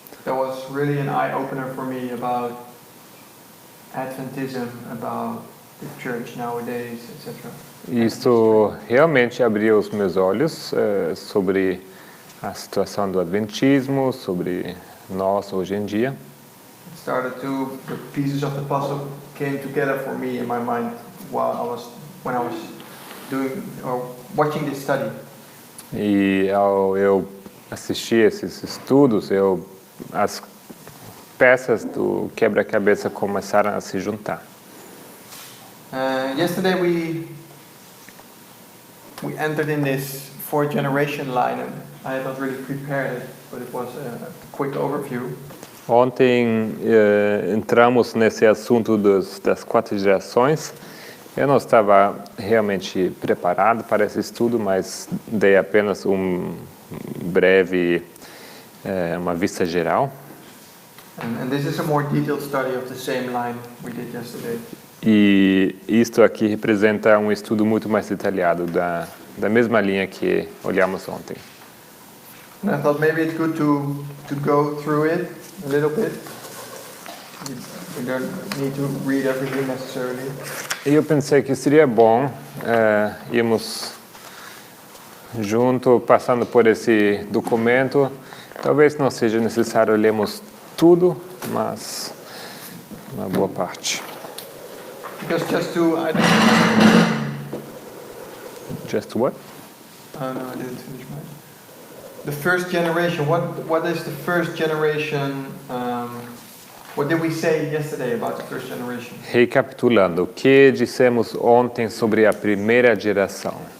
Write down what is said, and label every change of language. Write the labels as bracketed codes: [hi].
[en] That was really an eye-opener for me about Adventism, about the church nowadays, etc. [pt] Isso realmente abriu os meus olhos sobre a situação do adventismo, sobre nós hoje em dia. [en] The pieces of the puzzle came together for me in my mind when I was doing or watching this study. [pt] E ao eu assistir esses estudos, as peças do quebra-cabeça começaram a se juntar. [en] Yesterday we entered in this 4-generation line, and I had not really prepared it, but it was a quick overview. [pt] Ontem entramos nesse assunto das 4 gerações. Eu não estava realmente preparado para esse estudo, mas dei apenas breve uma vista geral. [en] And this is a more detailed study of the same line we did yesterday. [pt] E isto aqui representa um estudo muito mais detalhado da mesma linha que olhamos ontem. [en] And I thought maybe it's good to go through it a little bit. You don't need to read everything necessarily. [pt] E eu pensei que seria bom irmos junto, passando por esse documento. Talvez não seja necessário lermos tudo, mas uma boa parte. [en] Because just to, Just what? oh no, I didn't finish mine. The first generation, what is the first generation, what did we say yesterday about the first generation? [pt] Recapitulando, o que dissemos ontem sobre a primeira geração?